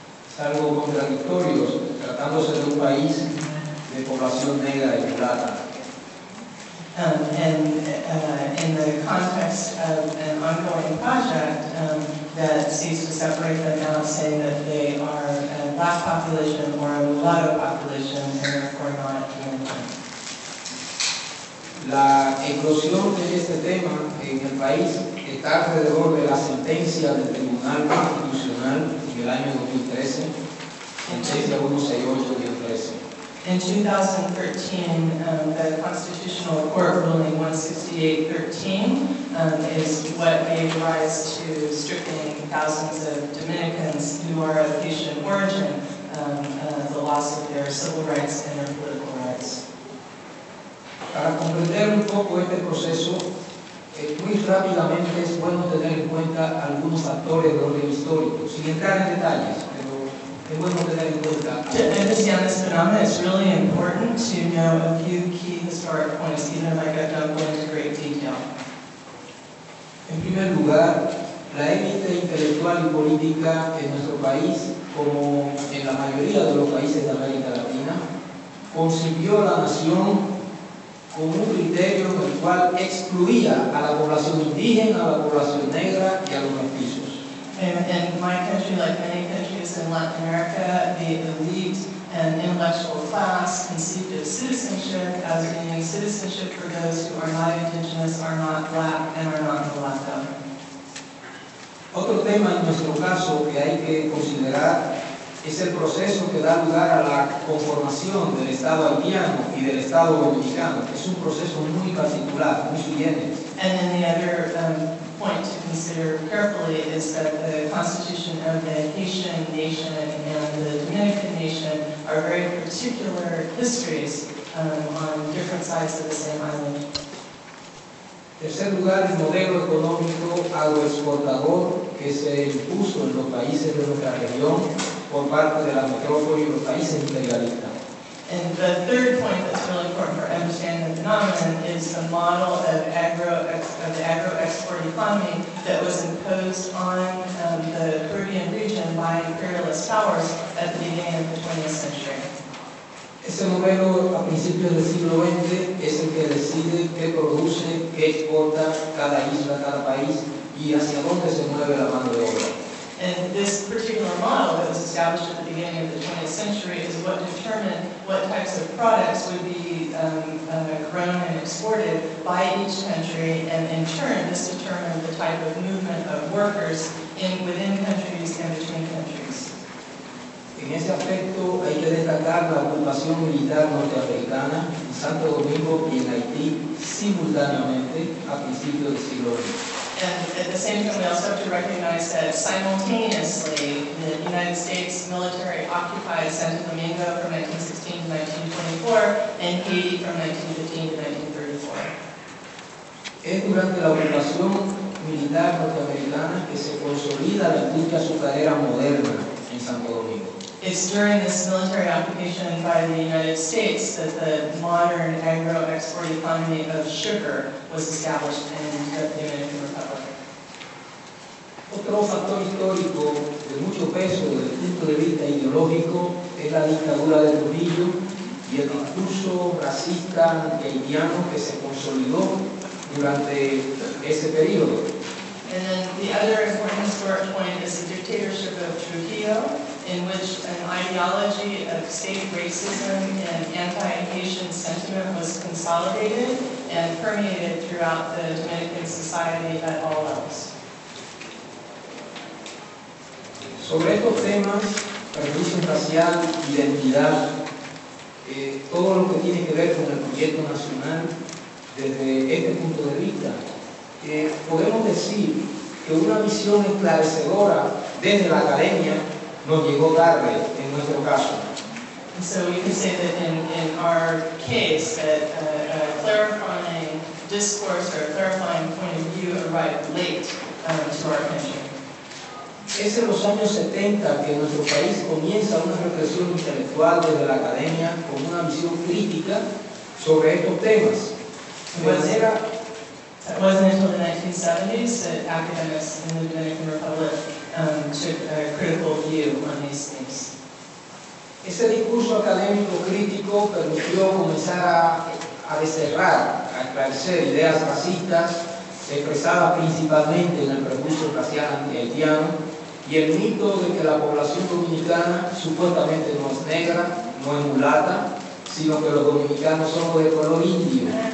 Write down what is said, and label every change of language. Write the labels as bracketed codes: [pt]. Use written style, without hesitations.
[es] Es algo contradictorio, tratándose de un país de población negra y mulata. [en] And in the context of an ongoing project that seeks to separate them out, saying that they are a black population or a mulatto population and therefore not Dominican. [es] La eclosión de este tema en el país está alrededor de la sentencia del Tribunal Constitucional en el año 2013, sentencia 168-13. [en] In 2013, the Constitutional Court ruling 168-13 is what gave rise to stripping thousands of Dominicans who are of Haitian origin, the loss of their civil rights and their political rights. [es] Para comprender un poco este proceso, muy rápidamente es bueno tener en cuenta algunos factores de orden histórico, sin entrar en detalles. [en] To understand this phenomenon, it's really important to know a few key historic points, even if I don't go into great detail. [es] En primer lugar, la élite intelectual y política en nuestro país, como en la mayoría de los países de América Latina, concibió la nación con un criterio en el cual excluía a la población indígena, a la población negra y a los mestizos. [en] In my country, like many countries in Latin America, the elite and intellectual class conceived of citizenship as being citizenship for those who are not indigenous, are not black, and are not mulatto. [es] Otro tema en nuestro caso que hay que considerar es el proceso que da lugar a la conformación del Estado haitiano y del Estado dominicano, que es un proceso muy particular, muy sui generis. [en] And then the other point to consider carefully is that the constitution of the Haitian nation and the Dominican nation are very particular histories on different sides of the same island. [es] Tercer lugar, el modelo económico agroexportador que se impuso en los países de nuestra región por parte de la metrópoli y los países imperialistas. [en] And the third point that's really important for understanding the phenomenon is the model of the agro-export economy that was imposed on the Caribbean region by imperialist powers at the beginning of the 20th century. [es] Ese modelo a principios del siglo XX es el que decide qué produce, qué exporta cada isla, cada país y hacia dónde se mueve la mano de obra. [en] And this particular model that was established at the beginning of the 20th century is what determined what types of products would be grown and exported by each country, and in turn this determined the type of movement of workers within countries and between countries. [es] En ese aspecto hay que destacar la ocupación militar norteamericana en Santo Domingo y en Haití simultáneamente a principios del siglo XX. [en] And at the same time, we also have to recognize that simultaneously, the United States military occupied Santo Domingo from 1916 to 1924 and Haiti from 1915 to 1934. [es] Es durante la ocupación militar norteamericana que se consolida la industria azucarera moderna en Santo Domingo. [en] It's during this military occupation by the United States that the modern agro-export economy of sugar was established in the Dominican Republic. [es] Otro factor histórico de mucho peso desde el punto de vista ideológico es la dictadura de Trujillo y el discurso racista anti-haitiano que se consolidó durante ese periodo. [en] And then the other important historic point is the dictatorship of Trujillo, in which an ideology of state racism and anti-Haitian sentiment was consolidated and permeated throughout the Dominican society at all levels. [es] Sobre estos temas, prejuicio racial, identidad, todo lo que tiene que ver con el proyecto nacional, desde este punto de vista, podemos decir que una visión esclarecedora desde la academia nos llegó tarde en nuestro caso. [en] And so we can say that in our case, that a clarifying discourse or a clarifying point of view arrived late to our country. [es] Es en los años 70 que en nuestro país comienza una reflexión intelectual desde la academia con una visión crítica sobre estos temas. [en] It wasn't until the 1970s that academics in the Dominican Republic took a critical view on these things. [es] Ese discurso académico crítico permitió comenzar a desterrar, a esclarecer ideas racistas expresadas principalmente en el prejuicio racial anti-haitiano y el mito de que la población dominicana supuestamente no es negra, no es mulata, sino que los dominicanos somos de color indio.